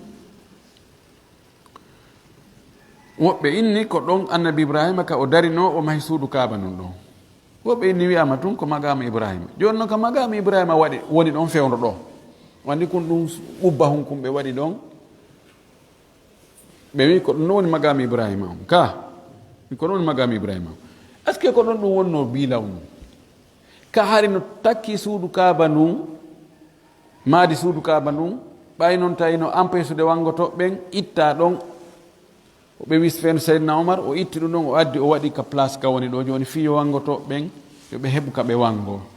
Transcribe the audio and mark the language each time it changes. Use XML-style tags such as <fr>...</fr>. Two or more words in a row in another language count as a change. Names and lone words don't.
<ff>woɓɓe inni ko ɗon annabi ibrahima ka o darino o mahi suudu kaaba non ɗon woɓɓe inni wiyama tun ko magamu ibrahima joni noon ka magamu ibrahima waɗi woni ɗon fewno ɗo wandi kon ɗum ɓubba hon kumɓe waɗi ɗon ɓe wi ko ɗum no woni magamu ibrahima on ka ko ɗon woni magamu ibrahima on</ff> <fr>est ce que</fr> <ff>ko ɗon ɗum wonno bilaw num ka hari no takki suudu kaaba num maadi suudu kaaba ndun ɓay noon tawi no</ff> <fr>empêche de</fr> <ff>wangoto ɓen itta ɗon o ɓe wis fen seydna oumar o itti ɗum ɗon o addi o waɗi ka place ka woni ɗo joni fi yo wangoto ɓen yoɓe heɓu ka ɓe wango</ff>